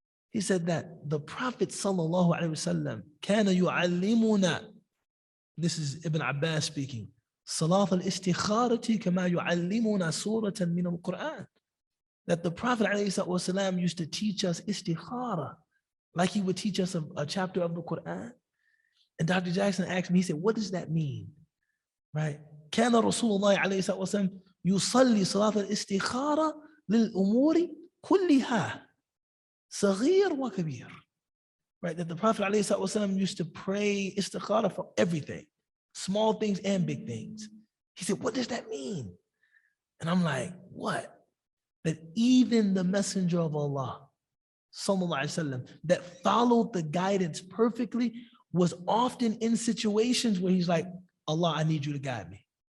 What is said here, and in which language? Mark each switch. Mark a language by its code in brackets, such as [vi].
[en] He said that the Prophet sallallahu alaihi wasallam, [ar] kana yu'allimuna, [en] this is Ibn Abbas speaking, [ar] salat al-istikharati kama yu'allimuna suratan min al-Quran. [en] That the Prophet alayhi wasallam used to teach us istikhara, like he would teach us a chapter of the Quran. And Dr. Jackson asked me, he said, what does that mean? Right? [ar] كان رسول الله عليه الصلاة والسلام يصلي صلاة الاستخارة للأمور كلها صغير وكبير. [en] Right? That the Prophet [ar] عليه الصلاة والسلام [en] used to pray istikhara for everything, small things and big things. He said, what does that mean? And I'm like, what? That even the Messenger of Allah, sallallahu alaihi wasallam, that followed the guidance perfectly, was often in situations where he's like, Allah, I need you to guide me.